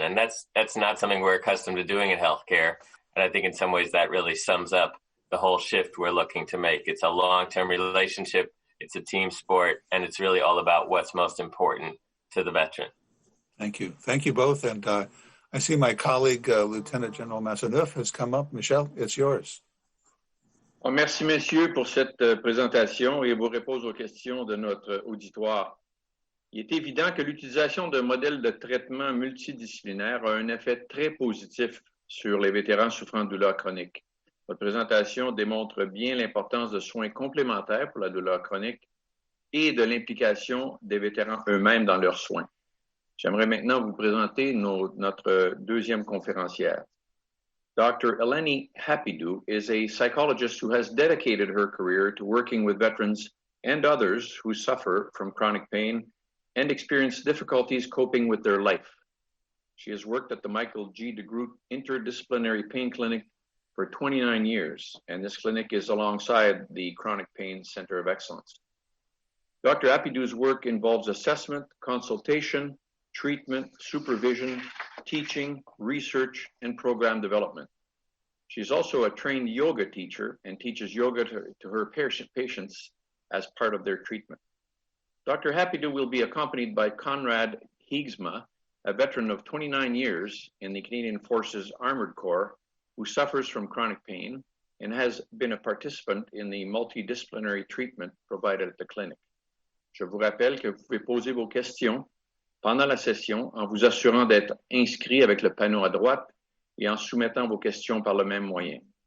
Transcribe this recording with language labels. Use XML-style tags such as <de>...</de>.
<en>And that's not something we're accustomed to doing in healthcare. And I think in some ways that really sums up the whole shift we're looking to make. It's a long-term relationship, it's a team sport, and it's really all about what's most important to the veteran. Thank you. Thank you both. And I see my colleague, Lieutenant General Maisonneuve, has come up. Michel, it's yours.</en> <fr>Merci, messieurs, pour cette présentation et vos réponses aux questions de notre auditoire. Il est évident que l'utilisation d'un modèle de traitement multidisciplinaire a un effet très positif sur les vétérans souffrant de douleurs chroniques. Votre présentation démontre bien l'importance de soins complémentaires pour la douleur chronique et de l'implication des vétérans eux-mêmes dans leurs soins. J'aimerais maintenant vous présenter notre deuxième conférencière.</fr> <en>Dr. Eleni Hapidou is a psychologist who has dedicated her career to working with veterans and others who suffer from chronic pain and experience difficulties coping with their life. She has worked at the Michael G. DeGroote Interdisciplinary Pain Clinic for 29 years, and this clinic is alongside the Chronic Pain Center of Excellence. Dr. Hapidou's work involves assessment, consultation, treatment, supervision, teaching, research, and program development. She's also a trained yoga teacher and teaches yoga to her patients as part of their treatment. Dr. Hapidou will be accompanied by Conrad Hiegsma, a veteran of 29 years in the Canadian Forces Armored Corps, who suffers from chronic pain and has been a participant in the multidisciplinary treatment provided at the clinic.</en> <fr>Je vous rappelle que vous pouvez poser vos questions pendant la session en vous assurant d'être inscrit avec le panneau à droite et en soumettant vos questions par le même moyen.</fr>